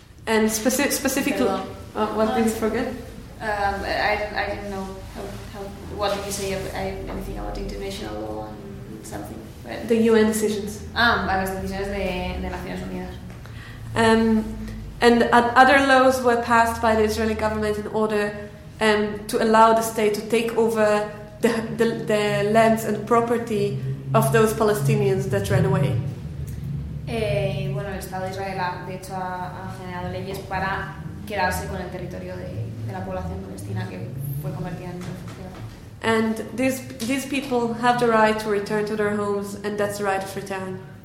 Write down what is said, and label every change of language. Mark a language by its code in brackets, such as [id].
[en] And specifically, what did you forget? I don't know. What did you say? Anything about international law and something? The UN decisions. [es] Las decisiones de Naciones Unidas. [en] And other laws were passed by the Israeli government in order to allow the state to take over the lands and property of those Palestinians that ran away. [es] El Estado de Israel ha generado leyes para quedarse con el territorio de la población palestina que fue convertida en refugiada. [en] And these people have the right to return to their homes, and that's the right of return.